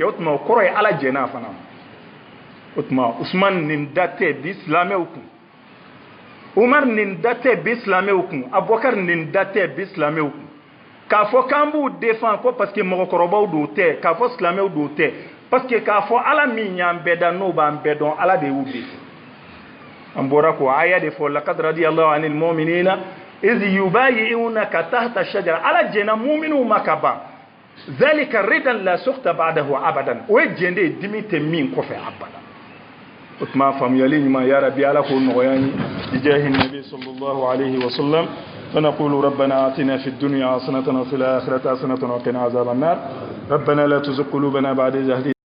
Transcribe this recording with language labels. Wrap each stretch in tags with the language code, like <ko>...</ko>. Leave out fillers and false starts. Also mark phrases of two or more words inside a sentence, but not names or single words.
<bm>o tuma o kɔrɔ ye ala jɛnna a fana ma o tuma usman nin da tɛ bi silamɛw kun umar nin da tɛ bi silamɛw kun abubakar nin da tɛ bi silamɛw kun k'a fɔ k'an b'u défend ko</bm> <fr>parce que</fr> <bm>mɔgɔkɔrɔbaw do tɛ k'a fɔ silamɛw do tɛ</bm> <fr>parce que</fr> <bm>k'a fɔ ala min y'an bɛɛ da n'o b'an bɛɛ dɔn ala de y'u défend an bɔra ko aya de fɔ</bm> <ar>لقد رضي الله عن المؤمنين إذ يبايعونك تحت الشجرة</ar> <bm>ala jɛnna mu'miniw ma ka ban</bm> <ar>ذلك رضا لا سخط بعده أبدا</ar> <bm>o ye jɛn de ye dimi tɛ min kɔfɛ abada o tuma faamuyali ɲuman</bm> <ar>يا ربي</ar> <bm>ala k'o nɔgɔya n ye</bm> <ar>بجاه النبي صلى الله عليه وسلم فنقول ربنا آتنا في الدنيا حسنة وفي الآخرة حسنة وقنا عذاب النار ربنا لا تزغ قلوبنا بعد إذ هديتنا</ar>